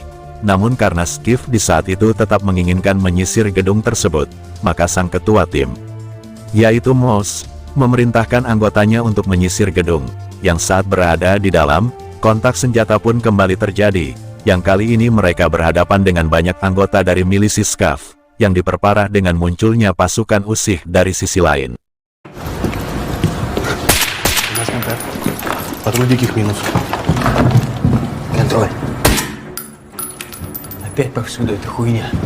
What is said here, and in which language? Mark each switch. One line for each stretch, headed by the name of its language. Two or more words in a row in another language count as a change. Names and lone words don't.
Indonesian: Namun karena Skiff di saat itu tetap menginginkan menyisir gedung tersebut, maka sang ketua tim, yaitu Moss, memerintahkan anggotanya untuk menyisir gedung, yang saat berada di dalam, kontak senjata pun kembali terjadi. Yang kali ini mereka berhadapan dengan banyak anggota dari milisi Skav, yang diperparah dengan munculnya pasukan Usih dari sisi lain.
Russian: Патруль диких минус. Контроль. Опять повсюду эта хуйня.